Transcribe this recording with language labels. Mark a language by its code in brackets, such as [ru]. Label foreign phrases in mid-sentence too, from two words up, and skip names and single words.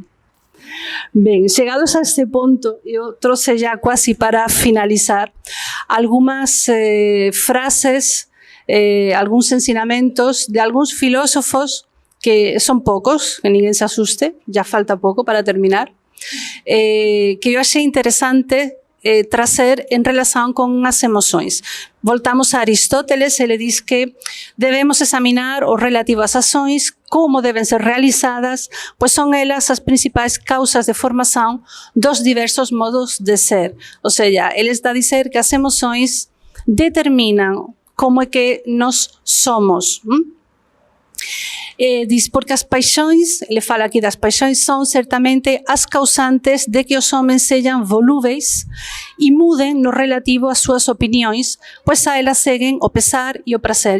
[gl] Ben, chegados a este ponto, eu trouxe já quase para finalizar algunhas frases, algúns ensinamentos de algúns filósofos que son poucos, que ninguén se asuste, já falta pouco para terminar, que eu achei interesante trazer en relación con as emoções. Voltamos a Aristóteles, ele diz que debemos examinar o relativo ás ações, como deben ser realizadas, pois son elas as principais causas de formación dos diversos modos de ser. [pt] Ou seja, ele está a dizer que as emoções determinan como é que nós somos. Diz, porque as paixões, ele fala aqui das paixões, são certamente as causantes de que os homens sejam volúveis e mudem no relativo às suas opiniões, pois a elas seguem o pesar e o prazer.